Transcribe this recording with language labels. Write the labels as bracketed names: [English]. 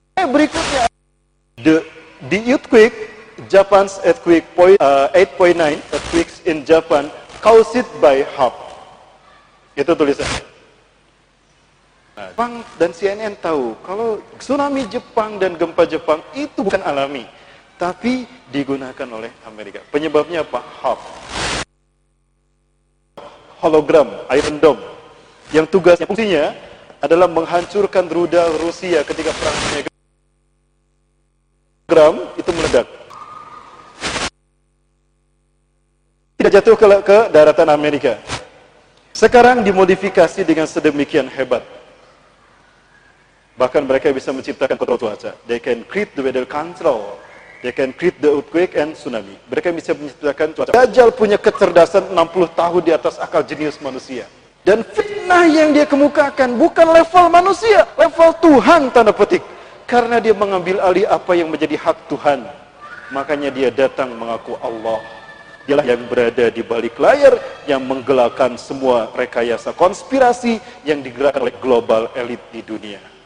[Indonesian] berikutnya, [English] the earthquake, Japan's earthquake point, 8.9 earthquakes in Japan, caused by HAL. [Indonesian] Itu tulisannya. Jepang dan CNN tahu, kalau tsunami Jepang dan gempa Jepang itu bukan alami. Tapi digunakan oleh Amerika. Penyebabnya apa? HAL. Hologram, Iron Dome. Yang tugasnya, fungsinya adalah menghancurkan rudal Rusia ketika perang dunia ketiga. Hologram itu meledak. Tidak jatuh ke daratan Amerika. Sekarang dimodifikasi dengan sedemikian hebat. Bahkan mereka bisa menciptakan kontrol cuaca. [English] They can create the weather control. They can create the earthquake and tsunami. [Indonesian] Mereka bisa menciptakan cuaca. Dajjal punya kecerdasan 60 tahun di atas akal jenius manusia. Dan fitnah yang dia kemukakan bukan level manusia, level Tuhan tanda petik. Karena dia mengambil alih apa yang menjadi hak Tuhan. Makanya dia datang mengaku Allah. Dialah yang berada di balik layar yang menggelarkan semua rekayasa konspirasi yang digerakkan oleh global elit di dunia.